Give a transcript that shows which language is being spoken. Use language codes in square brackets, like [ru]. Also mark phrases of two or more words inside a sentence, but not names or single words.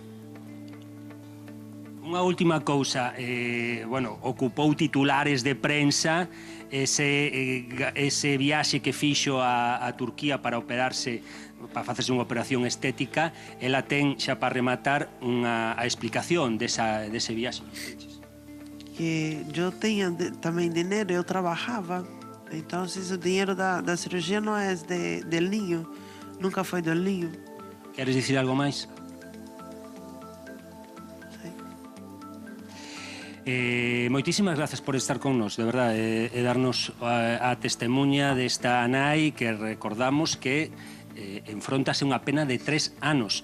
[gl] Unha última cousa, ocupou titulares de prensa ese viaxe que fixo a Turquía para operarse, para facerse unha operación estética. Ela ten, xa para rematar, a explicación dese viaxe. [pt] Que eu tinha também dinheiro, eu trabalhava. Então, o dinheiro da cirurgia não é [es] del niño, [pt] nunca foi [es] del niño. [gl] Queres dicir algo máis? Moitísimas grazas por estar con nos, de verdade, e darnos a testemunha desta nai que recordamos que enfrontase unha pena de 3 anos.